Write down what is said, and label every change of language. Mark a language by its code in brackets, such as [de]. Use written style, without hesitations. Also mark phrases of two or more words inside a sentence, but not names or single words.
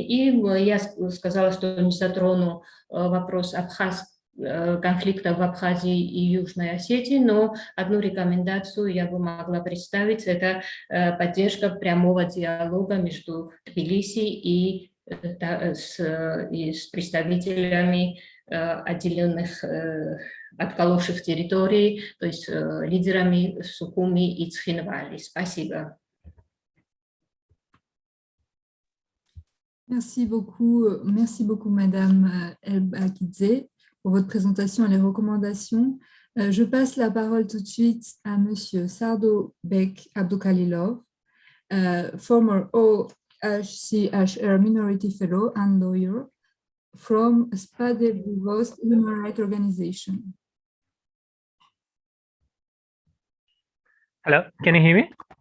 [ru] И я сказала, что не затрону вопрос конфликта в Абхазии и Южной Осетии, но одну рекомендацию я бы могла представить, это поддержка прямого диалога между Тбилиси и с представителями отделенных отколовших территорий, то есть лидерами Сухуми и Цхинвали. Спасибо. [fr] Merci beaucoup, Madame El-Bakidze, pour votre présentation et les recommandations. Je passe la parole tout de suite à Monsieur Sardo Bek Abdoukalilov, [en] former OHCHR Minority Fellow and lawyer from Spadevuvost Human Rights Organization. Hello, can you hear me?